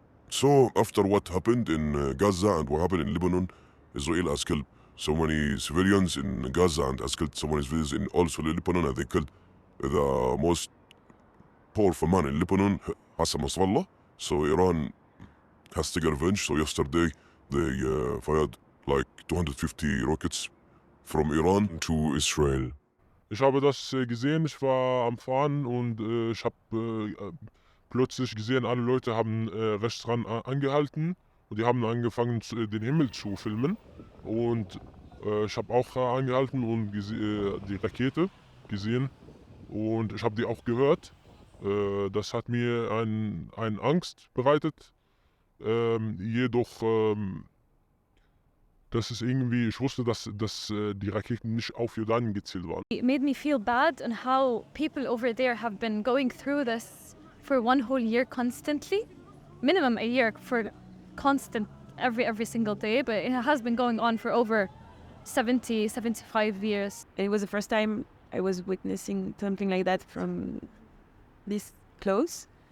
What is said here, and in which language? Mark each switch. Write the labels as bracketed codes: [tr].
[en] So after what happened in Gaza and what happened in Lebanon, Israel has killed so many civilians in Gaza and has killed so many civilians in also Lebanon, and they killed the most powerful man in Lebanon, Hassan Nasrallah. So Iran has taken revenge. So yesterday they fired like 250 rockets from Iran to Israel. [de] Ich habe das gesehen, ich war am Fahren und ich habe plötzlich gesehen, alle Leute haben rechts dran angehalten und die haben angefangen, den Himmel zu filmen. Und ich habe auch angehalten und die Rakete gesehen und ich habe die auch gehört. Das hat mir ein Angst bereitet. Jedoch, das ist irgendwie, ich wusste, dass die Raketen nicht auf Jordanien gezielt waren. [en] It made me feel bad on how people over there have been going through this for one whole year constantly, minimum a year for constant every single day, but it has been going on for over 75 years. It was the first time I was witnessing something like that from this close.